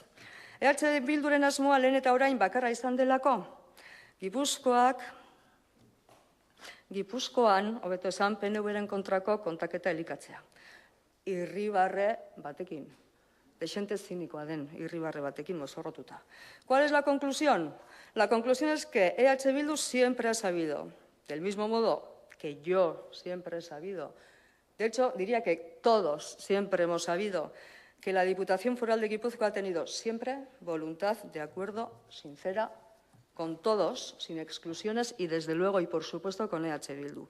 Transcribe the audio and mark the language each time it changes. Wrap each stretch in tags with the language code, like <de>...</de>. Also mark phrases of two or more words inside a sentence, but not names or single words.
<eu>EH Bilduren asmoa lehen eta orain bakarra izan delako, Gipuzkoan, hobeto esan, PNVren kontrako kontaketa elikatzea. Irribarre batekin, dexente zinikoa den irribarre batekin mozorrotuta.</eu> <es>¿Cuál es la conclusión? La conclusión es que EH Bildu siempre ha sabido, del mismo modo que yo siempre he sabido, de hecho, diría que todos siempre hemos sabido, que la Diputación Foral de Guipúzcoa ha tenido siempre voluntad de acuerdo sincera con todos, sin exclusiones y desde luego y por supuesto con EH Bildu.</es>